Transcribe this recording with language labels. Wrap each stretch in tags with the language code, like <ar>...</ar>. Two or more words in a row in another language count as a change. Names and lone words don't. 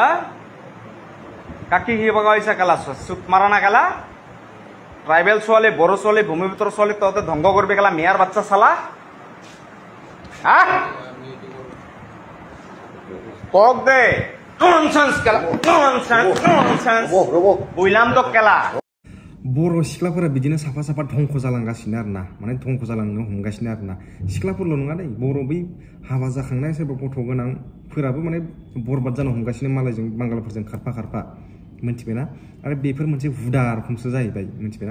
<as>কাকি কি বগাইছা কেলা চুপ মাৰা না কেলা ট্ৰাইবেল ছোৱালী বড়ো ছোৱালী ভূমিপুত্ৰ ছোৱালী তহঁতে ধ্বংস কৰিবি কেলা মিয়াৰ বাচ্চা চালা হা কক দে ননসেন্স কেলা ননসেন্स বইলাম তো केला</as> <brx>बर' सिख्लाफोरा बिदिनो साफा साफा धंख जालांगासिनो आरोना माने धंख जालांनो हमगासिनो आरोना सिख्लाफोरल' नङा दै बर' बै हाबा जाखांनाय सोरबा गथ' गोनांफोराबो माने बरबाद जानो हमगासिनो मालायजों बांगालफोरजों खारफा खारफा मोनथिबायना आरो बेफोर मोनसे हुदा रोखोमसो जाहैबाय मोनथिबायना</brx>